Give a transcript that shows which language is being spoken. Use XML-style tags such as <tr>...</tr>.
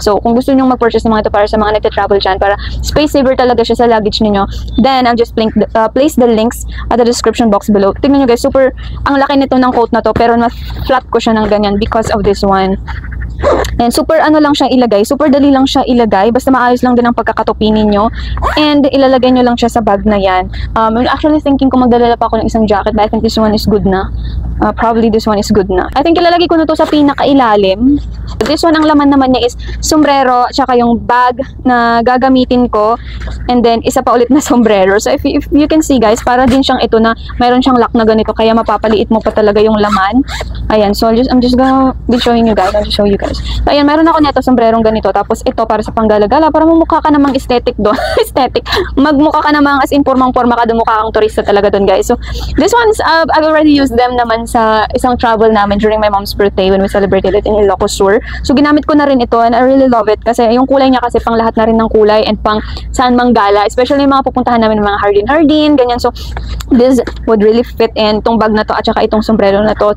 <tl>So, kung gusto nyo mag-purchase ng mga ito para sa mga nagta-travel dyan, para space saver talaga siya sa luggage niyo, then,</tl> <en>I'll just place the links at the description box below.</en> <tl>Tignan nyo guys, super, ang laki nito ng coat na to, pero na-flat ko siya ng ganyan because of this one. And super ano lang siyang ilagay, super dali lang siya ilagay, basta maayos lang din ang pagkakatupi ninyo. And ilalagay nyo lang siya sa bag na yan.</tl> <en>I'm actually thinking</en> <tl>kung magdadala pa ako ng isang jacket,</tl> <en>but I think this one is good na. Probably this one is good na.</en> <tl>I think ilalagay ko na to sa pinakailalim. This one, ang laman naman niya is sombrero, tsaka yung bag na gagamitin ko. And then, isa pa ulit na sombrero. So, if you can see guys, para din siyang ito na mayroon siyang lock na ganito, kaya mapapaliit mo pa talaga yung laman.</tl> <en>Ayan, so I'm just gonna be showing you guys. I'll just show you guys.</en> <tl>So, ayan, meron ako neto sombrerong ganito. Tapos ito para sa panggala-gala, para mamukha ka namang aesthetic doon. Aesthetic. Magmukha ka namang as in formang-forma ka, mukha kang turista talaga doon guys.</tl> <en>So, this one's, I've already used them naman sa isang travel namin during my mom's birthday when we celebrated it in Ilocos Sur.</en> <tl>So, ginamit ko na rin ito and I really love it kasi yung kulay niya kasi pang lahat na rin ng kulay and pang saan mang gala. Especially yung mga pupuntahan namin ng mga hardin-hardin, ganyan. So,</tl> <en>this would really fit in</en> <tl>itong bag na to at saka itong sombrero na to.</tl>